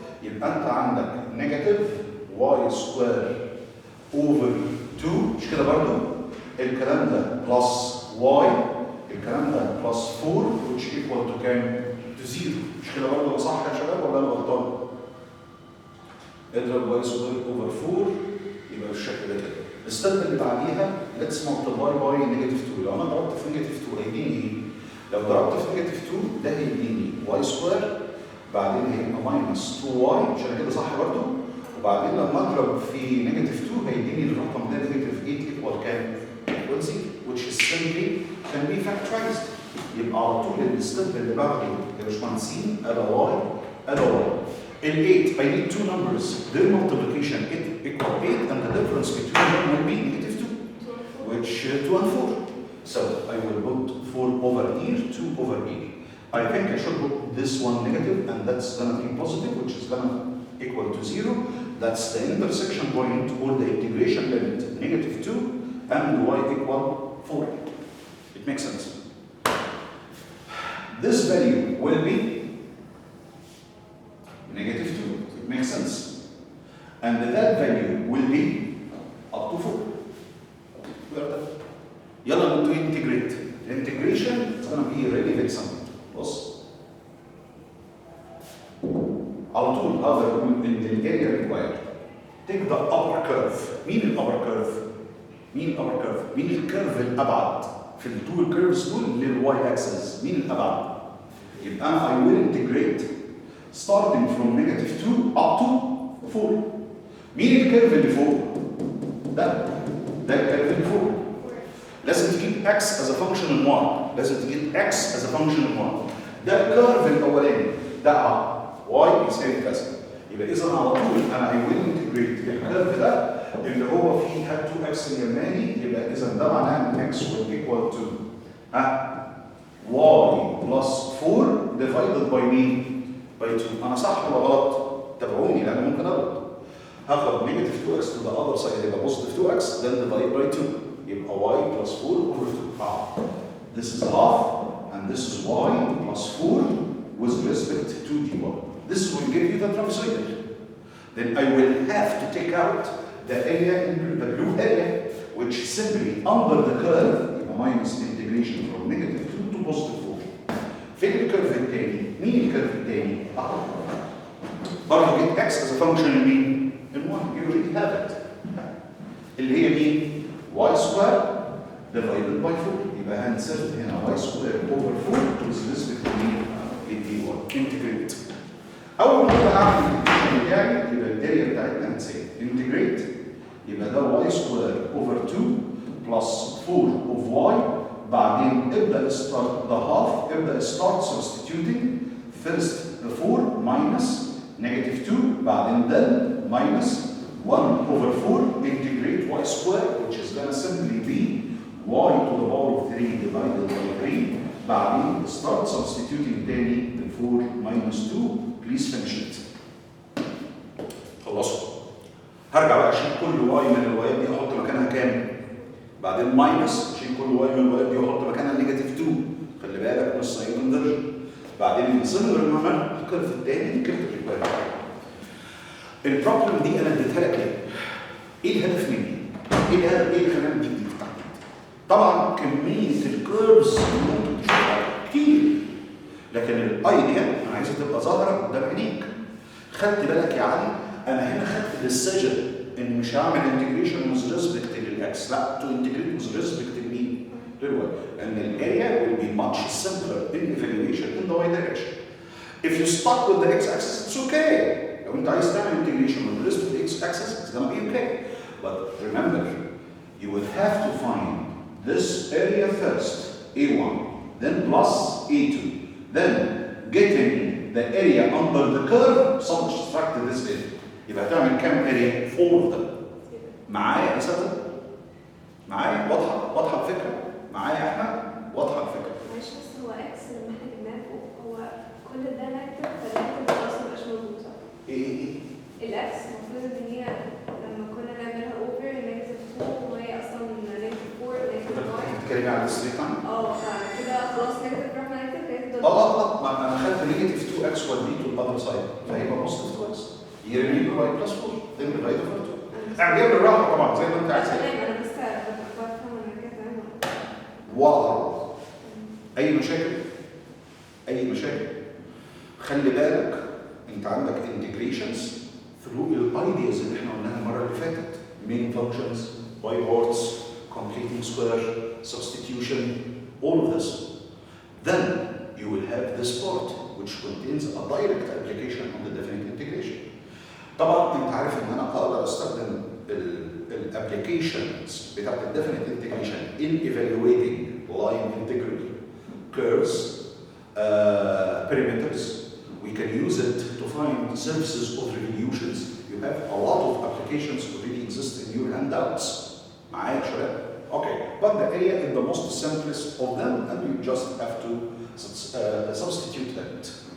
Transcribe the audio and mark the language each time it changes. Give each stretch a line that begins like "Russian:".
Arabic: يبقى انت عندك نيجاتيف
English: y square over 2
Arabic: مش كده برضه؟ الكلام ده بلس y الكلام ده بلس 4
English: which equal to
Arabic: كام؟ to 0 مش كده برضه صح يا شباب ولا انا غلطان؟ اضرب
English: y square over 4
Arabic: يبقى بالشكل ده كده. الستيب اللي بعديها
English: let's multiply by negative 2.
Arabic: لو انا ضربت في negative 2 هيديني ايه؟ لو ضربت في negative 2 ده هيديني y square بعدين هيبقى
English: minus 2y
Arabic: مش كده صح برضه؟ وبعدين لما اضرب في نيجاتيف 2 هيديني الرقم ده نيجاتيف 8 equal كام؟
English: equal 0 which is simply can be factorized.
Arabic: يبقى على طول الستيب اللي بعده يا باشمهندسين ادي y ادي y.
English: ال 8 I need two numbers their multiplication equal 8 and the difference between them will be negative 2 which 2 and 4. So I will put 4 over here 2 over here. I think I should put this one negative and that's gonna be positive which is gonna equal to 0. That's the intersection point or the integration limit negative 2 and y equal 4. It makes sense. This value will be negative 2. It makes sense. and that value will be up to 4. يلا to integrate. The integration is going to be really very simple.
Arabic: بص على طول هذا
English: in the area required. Take the upper curve.
Arabic: مين الupper curve؟ مين الupper curve؟ مين الكيرف الأبعد؟ في التو كيرفز دول للواي اكسس، مين الأبعد؟ يبقى أنا
English: I will integrate starting from -2 up to 4.
Arabic: مين الكيرف اللي فوق؟ ده الكيرف اللي فوق. لازم تجيب
English: x as a function in y،
Arabic: لازم تجيب x as a function in y. ده الكيرف الأولاني، ده y بيساوي كذا. يبقى إذا على طول أنا
English: I will integrate
Arabic: الكيرف ده اللي هو فيه هات 2x اليماني، يبقى إذا ده معناه إن
English: x will equal to y plus 4 divided by
Arabic: مين؟ by 2. أنا صح ولا غلط؟ تابعوني لأن ممكن أغلط. هاخد
English: negative 2x to the other side
Arabic: يبقى
English: positive 2x then divide by 2
Arabic: يبقى
English: y plus 4 over 2. This is half and this is y plus 4 with respect to dy. This will give you the trapezoidal. Then I will have to take out the area in the blue area, which simply under the curve minus integration from -2 to +4.
Arabic: فين الكيرف الثاني؟ مين الكيرف الثاني؟ برضه
English: get x as a function in
Arabic: مين؟ in 1.
English: You already have it.
Arabic: اللي هي مين؟
English: y square divided by 4.
Arabic: يبقى هنسرت هنا
English: y square over 4 with respect to
Arabic: مين؟ dy.
English: integrate.
Arabic: أول ما أعمل الانتجريشن بتاعي يبقى الاريا بتاعتنا هتساوي integrate يبقى ده
English: y square over 2 plus 4 of y.
Arabic: بعدين ابدأ
English: start the half، ابدأ start substituting first the 4 minus -2 بعدين then minus 1 over 4 integrate y square which is going to simply be y to the power of 3 divided by 3.
Arabic: بعدين
English: start substituting تاني the 4 minus 2. Please finish it.
Arabic: خلصوا. هرجع بقى اشيل كل واي من الوايات دي احط مكانها كام؟ بعدين ماينس اشيل كل واي من الوايات دي واحط مكانها -2. خلي بالك من الساين انفرجن. بعدين السيميلر نورمال الكيرف الثاني الكيرف الريكوايرد. البروبلم دي انا اديتها لك ليه؟ ايه الهدف مني؟ ايه الهدف؟ ايه اللي خلاني اديك دي؟ طبعا كميه الكيرفز اللي ممكن تشوفها كتير، لكن الايديا انا عايزها تبقى ظاهره قدام عينيك. خدت بالك يا علي؟ انا هنا خدت ديسيجن ان مش هعمل انتجريشن وذ ريسبكت للاكس، لا تو انتجريت وذ ريسبكت لمين؟ للواي، لان الاريا
English: will be much simpler in evaluation in the y direction. If you stuck with the x-axis it's okay.
Arabic: لو انت عايز تعمل انتجريشن
English: with respect to the x-axis it's gonna be okay. But remember you will have to find this area first, A1, then plus A2, then getting the area under the curve subtract this area.
Arabic: يبقى هتعمل كام area؟
English: 4 of them.
Arabic: معايا يا ساتر؟ معايا؟ واضحة الفكرة؟ معايا يا احمد؟ واضحة الفكرة؟ معلش بس هو اكس لما احنا جبناه فوق هو كل ده نكتب فالنكتب ده اصلا مبقاش موجود صح؟ ايه؟ الاكس المفروض ان هي لما كنا نعملها اوفر نيجاتيف 4 وهي اصلا نيجاتيف 4 نيجاتيف 9. بتتكلمي على الستريت لاين؟ فكده خلاص نيجاتيف رحنا نيجاتيف لا ما انا خدت نيجاتيف 2x وديته الاذر سايد فهيبقى بوزيتيف 2x. يرمي واي بلس 4
English: then divide over 2.
Arabic: اعمليها بالراحه طبعا زي ما انت عايز. انا بس بفهم انا كده تمام. واضح. اي مشاكل؟ اي مشاكل؟ خلي بالك انت عندك انتجريشنز ثرو الايدياز اللي احنا قلناها المره اللي فاتت.
English: main functions, by parts, completing square, substitution, all of this. Then you will have this part which contains a direct application on the definite integration.
Arabic: طبعا انت عارف ان انا اقدر استخدم الابلكيشنز بتاعت الديفينيت انتجريشن
English: in evaluating line integral curves, perimeters. We can use it to find surfaces of revolutions. You have a lot of applications already exist in your handouts.
Arabic: معايا يا شباب؟
English: Okay, but the area is the most simplest of them and you just have to substitute it.